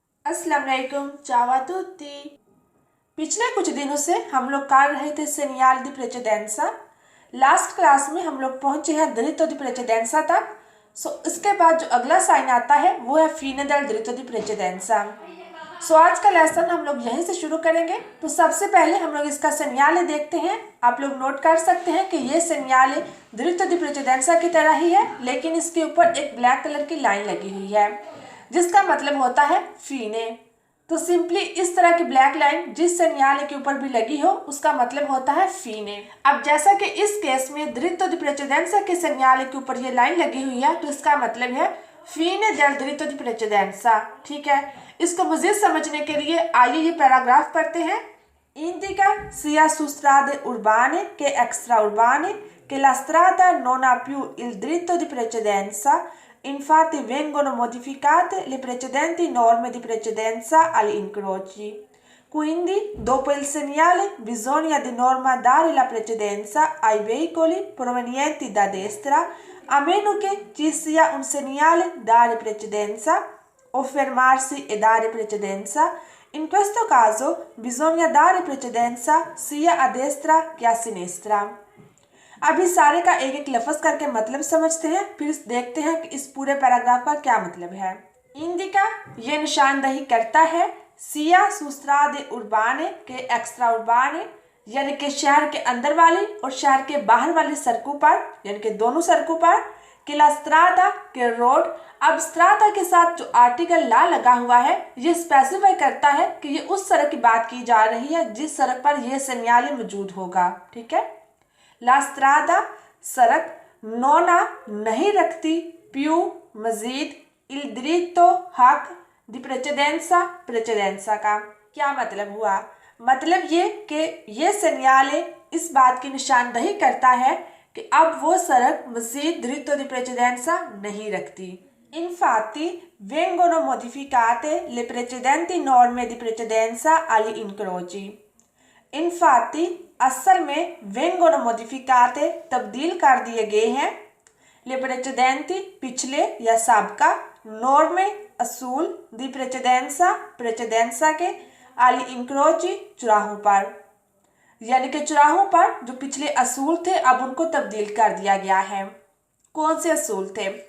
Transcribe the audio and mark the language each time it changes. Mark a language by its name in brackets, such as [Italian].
[Hindi] अस्सलाम वालेकुम, [Italian] ciao a tutti। [Hindi] पिछले कुछ दिनों से हम लोग कर रहे थे सेनियाल दी प्रेसिडेंसा। लास्ट क्लास में हम लोग पहुंचे हैं दिरितो दी प्रेसिडेंसा तक। इसके बाद जो अगला साइन आता है वो है फीने [Italian] del diritto di precedenza। [Hindi] आज का लेसन हम लोग यहीं से शुरू करेंगे। तो सबसे पहले हम लोग इसका सेनियाले देखते हैं। आप लोग नोट कर सकते हैं कि ये सेनियाले diritto di precedenza की तरह ही है, लेकिन इसके ऊपर एक ब्लैक कलर की लाइन लगी हुई है जिसका मतलब होता है फीने। तो सिंपली इस तरह की ब्लैक लाइन जिस सेनियाले के ऊपर भी लगी हो उसका मतलब होता है फीने। अब जैसा कि इस केस में दिरितो दी प्रेसिडेंसा के सेनियाले के ऊपर ये लाइन लगी हुई है, तो इसका मतलब है फीने [Italian] del diritto di precedenza। [Hindi] ठीक है, इसको मजीद समझने के लिए आइए ये पैराग्राफ पढ़ते हैं। [Italian] Indica sia su strade urbane che extraurbane che la strada non ha più il diritto di precedenza. Infatti vengono modificate le precedenti norme di precedenza agli incroci. Quindi, dopo il segnale, bisogna di norma dare la precedenza ai veicoli provenienti da destra, a meno che ci sia un segnale dare precedenza o fermarsi e dare precedenza. In questo caso bisogna dare precedenza sia a destra che a sinistra। [Hindi] अभी सारे का एक एक लफ्ज करके मतलब समझते हैं, फिर देखते हैं कि इस पूरे पैराग्राफ का क्या मतलब है। इंडिका ये निशानदही करता है, सिया सुस्त्रादे उर्बाने के एक्स्ट्रा उर्बाने यानी कि शहर के अंदर वाली और शहर के बाहर वाली सड़कों पर, यानी कि दोनों सड़कों पर, कि ला स्त्रादा के रोड। अब स्त्रादा के साथ जो आर्टिकल ला लगा हुआ है ये स्पेसिफाई करता है कि ये उस सड़क की बात की जा रही है जिस सड़क पर यह सेनियाले मौजूद होगा। ठीक है, ला स्त्रादा सड़क, नोना नहीं रखती, प्यू मजीद, इल दिरितो हक, दी प्रेसिडेंसा प्रेसिडेंसा का क्या मतलब हुआ? मतलब ये कि ये सेनियाले इस बात की निशानदही करता है कि अब वो सड़क मजीद दिरितो दी प्रेसिडेंसा नहीं रखती। [Italian] Infatti vengono modificate le precedenti norme di precedenza agli incroci। [Hindi] Infatti असल में [Italian] vengono modificate [Hindi] तब्दील कर दिए गए हैं, [Italian] le precedenti [Hindi] पिछले या सबका, norme असूल, [Italian] di precedenza precedenza [Hindi] के, [Italian] agli incroci [Hindi] चौराहों पर, यानी कि चौराहों पर जो पिछले असूल थे अब उनको तब्दील कर दिया गया है। कौन से असूल थे?